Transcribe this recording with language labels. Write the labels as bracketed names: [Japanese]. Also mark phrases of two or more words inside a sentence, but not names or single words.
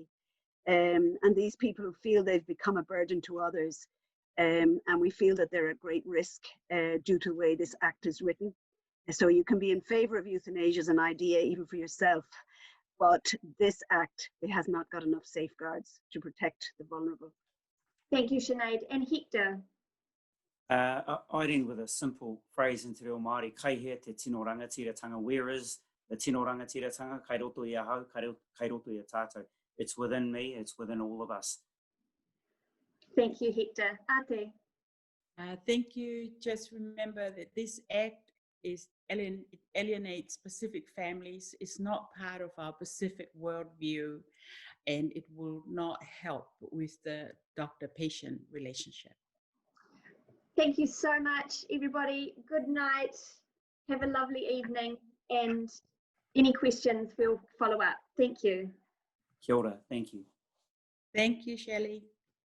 [English] And these people who feel they've become a burden to others, and we feel that they're at great risk due to the way this Act is written. So you can be in favour of euthanasia as an idea, even for yourself, but this Act, it has not got enough safeguards to protect the vulnerable. Thank you, Sinead. And Hector? I'd end with a simple phrase in [Māori] te reo Māori, kai hea te tino rangatiratanga. [English] Where is the [Māori] tino rangatiratanga? Kai roto i ahau, kai roto i a tātou. [English] It's within me, it's within all of us. Thank you, Hector. Ate? Thank you. Just remember that this Act it alienates Pacific families. It's not part of our Pacific worldview, and it will not help with the doctor-patient relationship. Thank you so much, everybody. Good night. Have a lovely evening, and any questions, we'll follow up. Thank you. [Māori] Kia ora, [English] thank you. Thank you, Shelley.